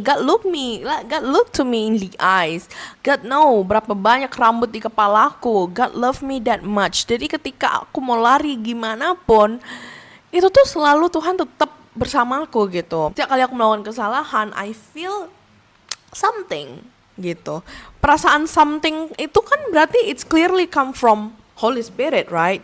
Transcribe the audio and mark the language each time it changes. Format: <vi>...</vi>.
<en>God look to me in the eyes. God know</en> <id>berapa banyak rambut di kepalaku.</id> <en>God love me that much.</en> <id>Jadi ketika aku mau lari gimana pun, itu tuh selalu Tuhan tetap bersamaku gitu. Setiap kali aku melakukan kesalahan,</id> <en>I feel something</en> <id>gitu. Perasaan something itu kan berarti</id> <en>it's clearly come from Holy Spirit, right?</en>